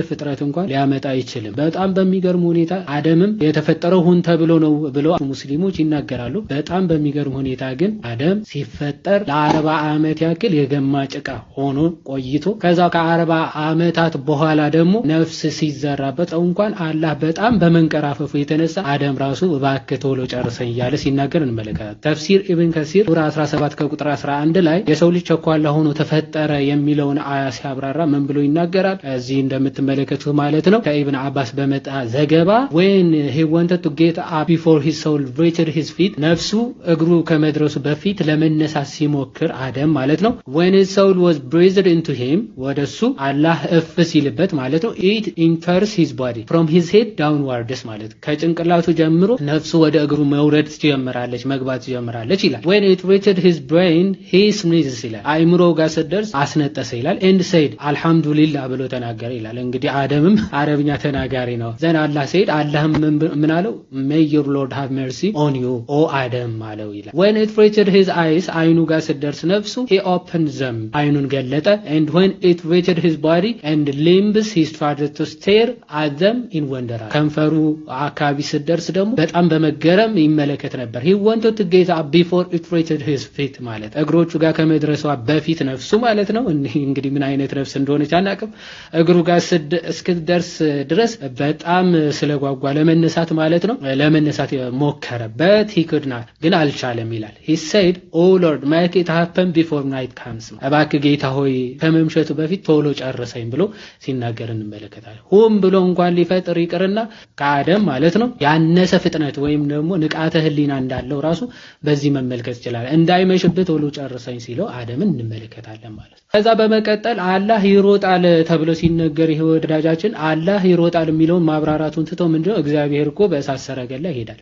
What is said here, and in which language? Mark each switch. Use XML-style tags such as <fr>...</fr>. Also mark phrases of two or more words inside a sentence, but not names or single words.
<am>ፍጥረት እንኳን ሊያመጣ አይችልም። በጣም በሚገርም ሁኔታ አደምም የተፈጠረው ሁን ተብሎ ነው ብለው ሙስሊሞች ይናገራሉ። በጣም በሚገርም ሁኔታ ግን አደም ሲፈጠር ለ40 ዓመት ያክል የገማ ጭቃ ሆኖ ቆይቶ ከዛ ከ40 ዓመታት በኋላ ደግሞ ነፍስ ሲዘራበት እንኳን አላህ በጣም በመንቀራፈፉ የተነሳ አደም ራሱ እባክህ ቶሎ ጨርሰኝ እያለ ሲናገር እንመለከታለን። ተፍሲር ኢብን ከሲር ሱራ 17 ከቁጥር 11 ላይ የሰው ልጅ ቸኳላ ሆኖ ተፈጠረ የሚለውን አያ ሲያብራራ ምን ብሎ ይናገራል? እዚህ እንደምትመለከቱት ማለት ነው ከኢብን አባስ በመጣ ዘገባ</am> <en>when he wanted to get up before his soul reached his feet</en> <am>ነፍሱ እግሩ ከመድረሱ በፊት ለመነሳት ሲሞክር አደም ማለት ነው</am> <en>when his soul was breathed into him</en> <am>ወደሱ አላህ እፍ ሲልበት ማለት ነው</am> <en>it enters his body from his head downwards</en> <am>ማለት ከጭንቅላቱ ጀምሮ ነፍሱ ወደ እግሩ መውረድ ትጀምራለች መግባት ትጀምራለች ይላል</am> <en>when it reached his brain he sneezes</en> <am>ይላል አይምሮ ጋር ሲደርስ አስነጠሰ ይላል</am> <en>and said</en> <am>አልহামዱሊላህ ብሎ ተናገረ ይላል እንግዲህ አደምም አረብኛ ተናጋሪ ነው ዘን አላህ said አላህም ምን አለው</am> <en>may your lord have mercy on you o adam</en> <am>አለው ይላል</am> <en>when it reached his eyes</en> <am>አይኑ ጋር ሲደርስ ነፍሱ</am> <en>he opened them</en> <am>አይኑን ገለጠ</am> <en>and when it reached his body and limbs he started to stare at them in wonder</en> <am>ከንፈሩ አካባቢ ሲደርስ ደግሞ በጣም በመገረም ይመለከት ነበር</am> <en>he wanted to get up before it reached his feet</en> <am>ማለት እግሮቹ ጋር ከመድረሷ በፊት ነፍሱ ማለት ነው እንግዲህ ምን አይነት ነፍስ እንደሆነች አናውቅም እግሩ ጋር እስክደርስ ድረስ በጣም ስለጓጓ ለመነሳት ማለት ነው ለመነሳት ሞከረበት</am> <en>he could not</en> <am>ግን አልቻለም ይላል</am> <en>he said oh lord make it happen before night comes</en> <am>እባክህ ጌታ ሆይ ከመምሸቱ በፊት ቶሎ ጨርሰኝ ብሎ ሲናገር እንመለከታለን ሆም ብሎ እንኳን ሊፈጥር ይቅርና ከአደም ማለት ነው ያነሰ ፍጥነት ወይም ደግሞ ንቃተ ህሊና እንዳለው ራሱ በዚህ መመልከት ይችላል እንዳይመሽበት ቶሎ ጨርሰኝ ሲለው አደምን እንመለከታለን ማለት ነው ከዛ በመቀጠል አላህ ይሮጣል ተብሎ ሲነገር ይሄ ወዳጃችን አላህ ይሮጣል የሚለውን ማብራራቱን ትቶ ምንድነው እግዚአብሔር እኮ በእሳት ሰረገላ ይሄዳል</am>